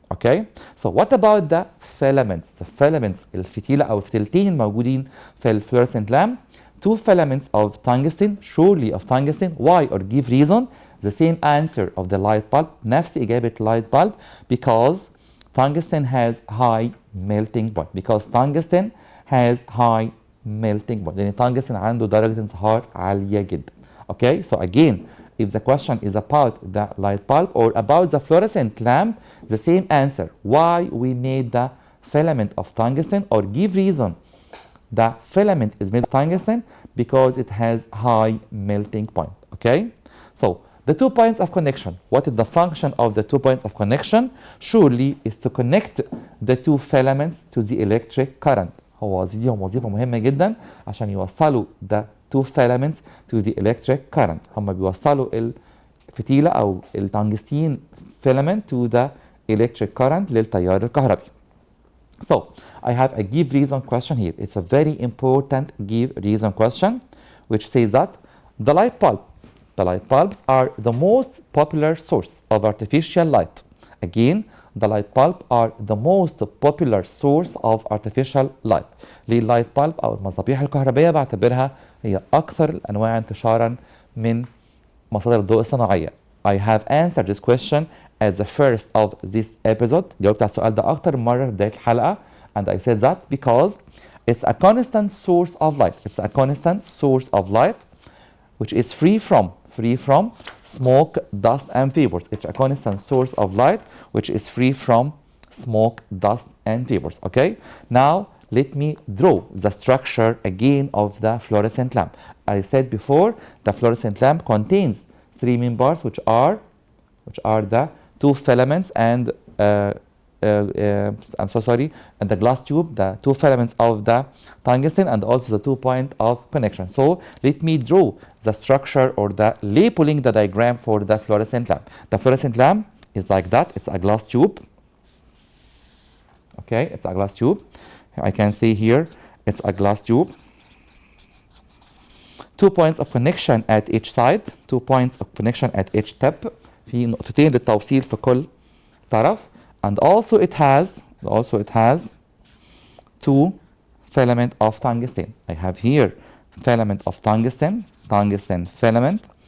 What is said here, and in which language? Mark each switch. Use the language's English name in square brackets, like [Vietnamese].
[English] Okay, so what about the filaments? The filaments [Arabic] الفتيلة أو الفتيلتين الموجودين في الفلوrescent [English] lamp. Two filaments of tungsten, surely of tungsten. Why? Or give reason. the same answer of the light bulb. [Arabic] نفس إجابة [English] light bulb because tungsten has high melting point. Because tungsten has high melting point. [Arabic] لأن tungsten عنده درجة انصهار عالية جدا. [English] Okay, so again, if the question is about the light bulb or about the fluorescent lamp, the same answer. Why we made the filament of tungsten, or give reason the filament is made of tungsten because it has high melting point. Okay, so the 2 points of connection. What is the function of the 2 points of connection? Surely is to connect the 2 filaments to the electric current. [Arabic] هو ليهم وظيفة مهمة جدا عشان يوصلوا [English] the 2 filaments to the electric current. [Arabic] هم بيوصلوا الفتيلة أو التنجستين filament [English] to the electric current [Arabic] للتيار الكهربي. [English] So I have a give reason question here. It's a very important give reason question which says that the light bulbs are the most popular source of artificial light. Again, the light bulb are the most popular source of artificial light. [Arabic] ليه اللايت bulb أو المصابيح الكهربائية بعتبرها هي أكثر الأنواع انتشارا من مصادر الضوء الصناعية. [English] I have answered this question at the first of this episode. [Arabic] جاوبت على السؤال ده أكتر مرة في بداية الحلقة. [English] And I said that because it's a constant source of light. It's a constant source of light which is free from smoke, dust, and vapors. It's a constant source of light which is free from smoke, dust, and vapors. Okay. Now let me draw the structure again of the fluorescent lamp. I said before the fluorescent lamp contains 3 main parts which are the 2 filaments and I'm so sorry, and the glass tube, the 2 filaments of the tungsten, and also the 2 point of connection. So let me draw the structure or the labeling the diagram for the fluorescent lamp. The fluorescent lamp is like that. It's a glass tube. Okay, it's a glass tube. I can see here it's a glass tube. 2 points of connection at each side. 2 points of connection at each tip. [Arabic] في نقطتين للتوصيل في كل طرف. [English] And also it has 2 filament of tungsten. I have here filament of tungsten filament.